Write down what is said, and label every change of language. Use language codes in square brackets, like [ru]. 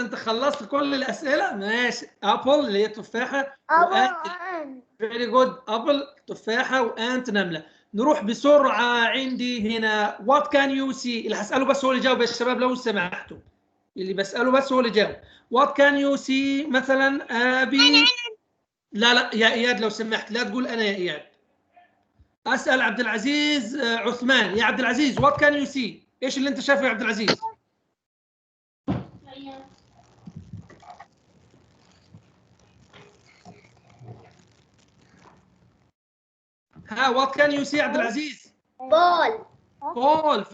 [ar] أنت خلصت كل الأسئلة؟ ماشي. أبل اللي هي تفاحة، وأنت [en] very good. [ar] أبل تفاحة وأنت نملة. نروح بسرعة. عندي هنا [en] what can you see؟ [ar] اللي هسأله بس هو اللي جاوب يا شباب لو سمحتوا. اللي بسأله بس هو اللي جاوب. [en] what can you see [ar] مثلا أبي. لا يا إياد لو سمحت لا تقول أنا يا إياد. أسأل عبد العزيز عثمان. يا عبد العزيز [en] what can you see؟ [ar] إيش اللي أنت شايفه يا عبد العزيز؟ ها what can you see يا عبد العزيز؟ ball.